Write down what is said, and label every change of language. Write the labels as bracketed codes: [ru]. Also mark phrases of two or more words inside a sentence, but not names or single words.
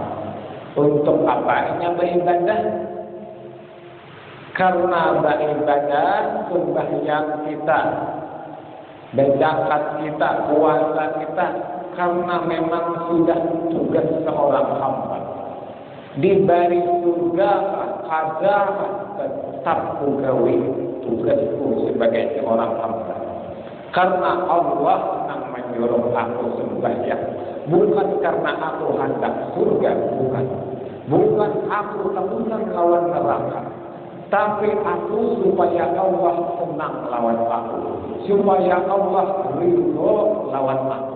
[id] Untuk apanya beribadah? Karena beribadah sembahyang kita, zakat kita, puasa kita, karena memang sudah tugas seorang hamba. [bjn] Diberi surga kada tetap gawe tugasku sebagai seorang hamba. Karena Allah yang menyuruh aku sembahyang, bukan karena aku hendak surga, bukan aku takutkan lawan neraka, tapi aku supaya Allah senang lawan aku, supaya Allah ridho lawan aku.